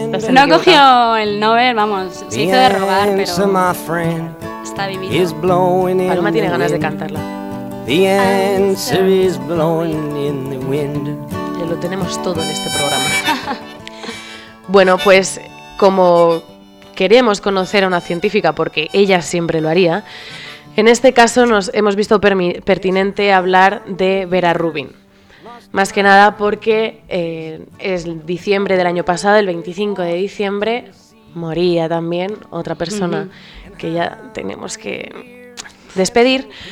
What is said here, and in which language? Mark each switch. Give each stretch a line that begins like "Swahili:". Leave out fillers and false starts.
Spanish: No cogió el Nobel, vamos, se hizo de robar, pero está vivido. Paloma tiene ganas de cantarla.
English: The answer is blowing in the wind.
Spanish: Ya lo tenemos todo en este programa. Bueno, pues como queremos conocer a una científica porque ella siempre lo haría, en este caso nos hemos visto pertinente hablar de Vera Rubin. Más que nada porque es diciembre del año pasado, el 25 de diciembre, moría también otra persona que ya tenemos que despedir.